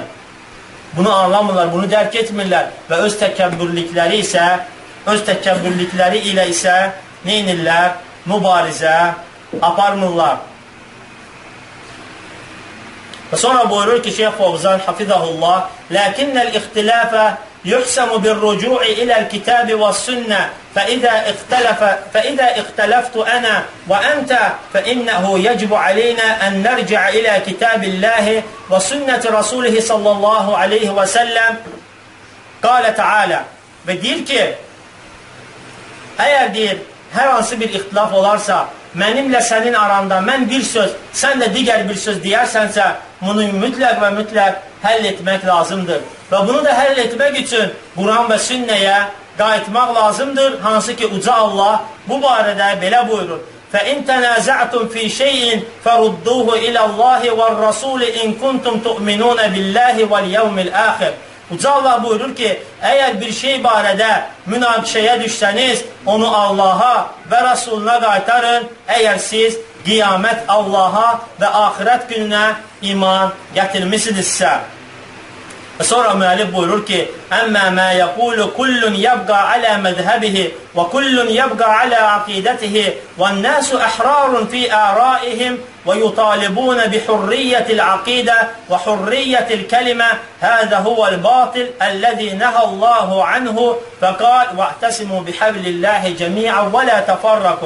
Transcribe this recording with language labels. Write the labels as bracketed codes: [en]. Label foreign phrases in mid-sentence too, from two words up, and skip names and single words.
[az] Bunu anlamırlar, bunu dərk etmirlər və öz təkəbbürlükləri ilə isə neynirlər? Mübarizə aparmırlar. Və sonra buyurur ki, Şeyh Fovzan hafizahullah, [ar] "لكن الاختلاف يحسم بالرجوع إلى الكتاب والسنة, فإذا اختلفت أنا وأنت فإنه يجب علينا أن نرجع إلى كتاب الله وسنة رسوله صلى الله عليه وسلم." قال تعالى. [az] Və deyir ki, əgər deyir, hər hansı bir ixtilaf olarsa, mənimlə sənin aranda mən bir söz, sən də digər bir söz deyərsənsə, bunu mütləq və mütləq həll etmək lazımdır. Və bunu da həll etmək üçün Quran və sünnəyə qayıtmaq lazımdır, hansı ki, Uca Allah bu barədə belə buyurur. [ar] فَإِنْ تَنَازَعْتُمْ فِي شَيْءٍ فَرُدُّوهُ إِلَى اللَّهِ وَالرَّسُولِ إِنْ كُنْتُمْ تُؤْمِنُونَ بِاللَّهِ وَالْيَوْمِ الْآخِرِ. [az] Uca Allah buyurur ki, əgər bir şey barədə münaqişəyə düşsəniz, onu Allaha və Rasuluna qaytarın, əgər siz qiyamət Allaha və axirət gününə iman gətirmisinizsə. Və sonra müəllif buyurur ki, [ar] "أما ما يقول كل يبقى على مذهبه وكل يبقى على عقيدته والناس أحرار في آرائهم ويطالبون بحرية العقيدة وحرية الكلمة هذا هو الباطل الذي نهى الله عنه فقال واعتصموا بحبل الله جميعا ولا تفرقوا."